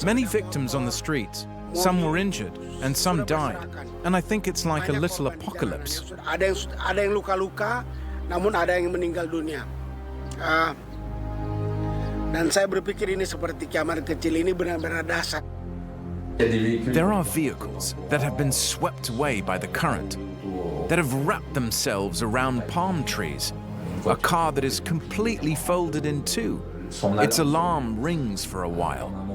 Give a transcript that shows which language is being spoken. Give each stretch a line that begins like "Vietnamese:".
English: Many victims on the streets. Some were injured and some died. And I think it's like a little apocalypse.
Indonesian: Ada yang luka-luka, namun ada yang meninggal dunia. Dan saya berpikir ini seperti kiamat kecil, ini benar-benar dahsyat.
English: There are vehicles that have been swept away by the current, that have wrapped themselves around palm trees. A car that is completely folded in two. Its alarm rings for a while.